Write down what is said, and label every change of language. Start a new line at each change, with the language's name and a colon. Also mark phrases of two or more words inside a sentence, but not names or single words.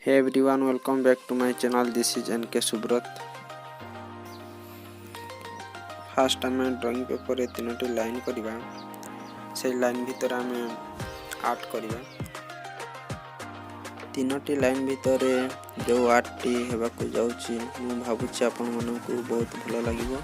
English: everyone, welcome back to my channel. This is NK SUBRAT.
Odia: ଫାଷ୍ଟ ଆମ
English: drawing paper
Odia: ରେ 3ଟି ଲାଇନ କରିବା ସେ ଲାଇନ ଭିତର ଆମ ଆର୍ଟ କରିବା 3ଟି ଲାଇନ ଭିତର ଯେଉଁ ଆର୍ଟଟି ହେବାକୁ ଯାଉଛି ମୁଁ ଭାବୁଛି ଆପଣ ମନଙ୍କୁ ବହୁତ ଭଲ ଲାଗିବ।